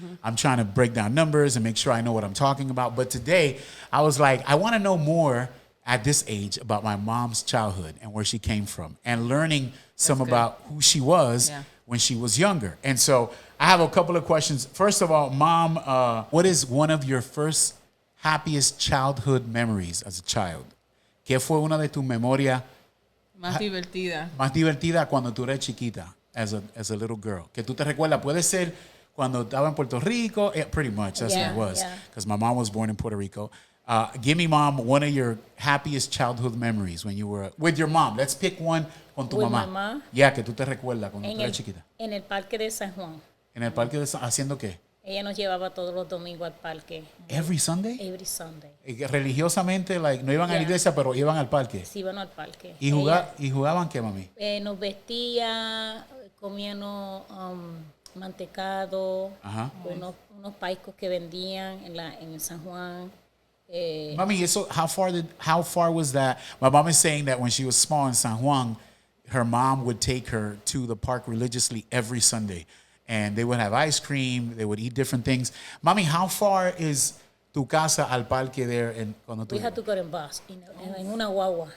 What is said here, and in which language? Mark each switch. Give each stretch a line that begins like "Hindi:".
English: I'm trying to break down numbers and make sure I know what I'm talking about. But today, I was like, I want to know more at this age about my mom's childhood and where she came from and learning some about who she was when she was younger. And so I have a couple of questions. First of all, Mom, what is one of your first happiest childhood memories as a child?
Spanish: ¿Qué fue una de tus memorias más divertida cuando tú eres chiquita,
English: as a little girl?
Spanish: Que tú te recuerdas, puede ser cuando estaba en Puerto Rico,
English: pretty much, that's what it was, because my mom was born in Puerto Rico. Give me, Mom, one of your happiest childhood memories when you were with your mom. Let's pick one
Spanish: con tu mamá. Mamá. Yeah, que tú te recuerdas cuando tú eras chiquita. En el parque de San Juan. En el parque de ¿haciendo qué? Ella nos llevaba todos los domingos al parque.
English: Every Sunday? Every Sunday.
Spanish: Religiosamente, like, no iban a la iglesia, pero iban al parque. Sí, iban al parque. ¿Y jugaban qué, mami? Nos vestía, comíamos mantecado, unos paicos que vendían en San Juan.
English: Mami, so how far was that? My mom is saying that when she was small in San Juan, her mom would take her to the park religiously every Sunday. And they would have ice cream. They would eat different things. Mami, how far is
Spanish: tu casa al parque
English: there? We had to go in bus,
Spanish: en una guagua.